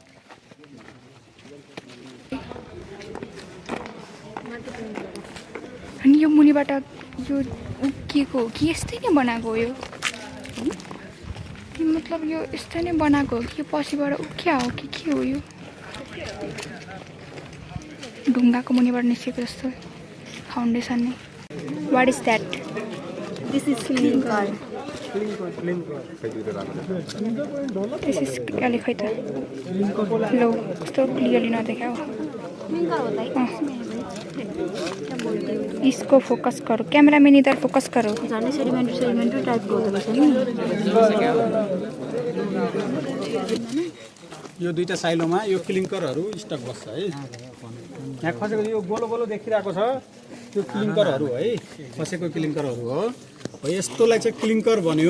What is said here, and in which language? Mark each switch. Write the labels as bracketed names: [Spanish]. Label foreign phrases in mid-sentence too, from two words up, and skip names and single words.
[Nepali] अनि यो मुनिबाट यो उक्किएको हो कि यस्तै नै बनाएको हो यो मतलब यो यस्तै नै बनाएको हो कि यो पछिबाट उक्किया हो कि के हो यो ढुङ्गाको मुनिबाट निस्केको जस्तो फाउन्डेसन नै [English] what is that This is clinker. This is clearly [Nepali] खै त लो कस्तो क्लियरली नदेखाओ [Hindi] इसको फोकस करो कैमरामैन इधर फोकस करो [Nepali] झन् सेडिमेन्ट्री टाइपको हुँदो रहेछ नि यो दुईटा साइलोमा यो क्लिङ्करहरू स्टक बस्छ है यहाँ खसेको यो गोलो गोलो देखिरहेको छ त्यो क्लिङ्करहरू है खसेको क्लिङ्करहरू हो यस्तोलाई चाहिँ क्लिङ्कर भन्यो